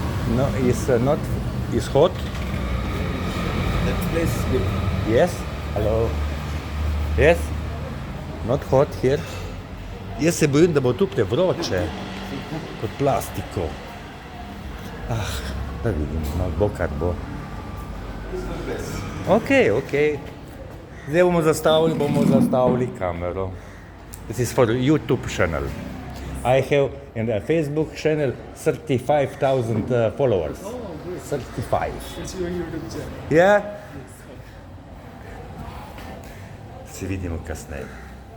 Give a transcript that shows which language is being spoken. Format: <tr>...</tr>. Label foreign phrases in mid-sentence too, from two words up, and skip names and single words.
<en>No, it's not. It's hot. That place is good. Yes. Hello. Yes. Not hot here.</en> <sl>Jaz se bojim, da bo tu prevroče kot plastiko. Da vidim, no, bo kar bo. Ok. Zdaj bomo zastavili kamero.</sl> <en>This is for YouTube channel. I have in the Facebook channel 35,000 followers. 35. It's your YouTube channel. Yeah?</en> <sl>Se vidimo kasneje.</sl>